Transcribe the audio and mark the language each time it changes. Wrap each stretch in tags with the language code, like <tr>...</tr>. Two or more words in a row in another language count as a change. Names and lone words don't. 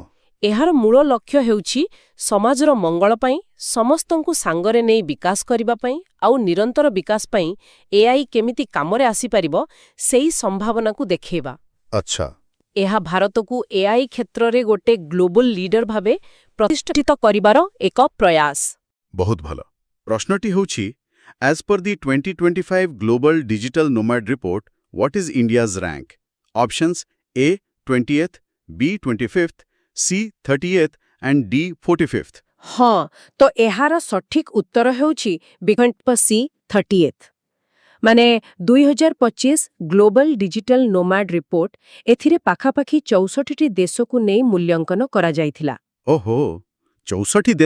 <or>ଏହାର ମୂଳ ଲକ୍ଷ୍ୟ ହେଉଛି ସମାଜର ମଙ୍ଗଳ ପାଇଁ, ସମସ୍ତଙ୍କୁ ସାଙ୍ଗରେ ନେଇ ବିକାଶ କରିବା ପାଇଁ ଆଉ ନିରନ୍ତର ବିକାଶ ପାଇଁ AI କେମିତି କାମରେ ଆସିପାରିବ ସେହି ସମ୍ଭାବନାକୁ ଦେଖେଇବା। ଆଚ୍ଛା, ଏହା ଭାରତକୁ AI କ୍ଷେତ୍ରରେ ଗୋଟେ</or> <en>global leader</en> <or>ଭାବେ ପ୍ରତିଷ୍ଠିତ କରିବାର ଏକ ପ୍ରୟାସ। ବହୁତ ଭଲ। ପ୍ରଶ୍ନଟି ହେଉଛି,</or> <en>as per the 2025 Global Digital Nomad Report, what is India's rank? Options A, 20th, B, 25th, C, 30th and D, 45th.</en> <or>ହଁ, ତ ଏହାର ସଠିକ ଉତ୍ତର ହେଉଛି ବିକଳ୍ପ ସି, 30th। ମାନେ 2025 ଗ୍ଲୋବାଲ ଡିଜିଟାଲ ନୋମାଡ ରିପୋର୍ଟ, ଏଥିରେ ପାଖାପାଖି 64ଟି ଦେଶକୁ ନେଇ ମୂଲ୍ୟାଙ୍କନ କରାଯାଇଥିଲା। ଓହୋ, 64 ଦେଶ।</or>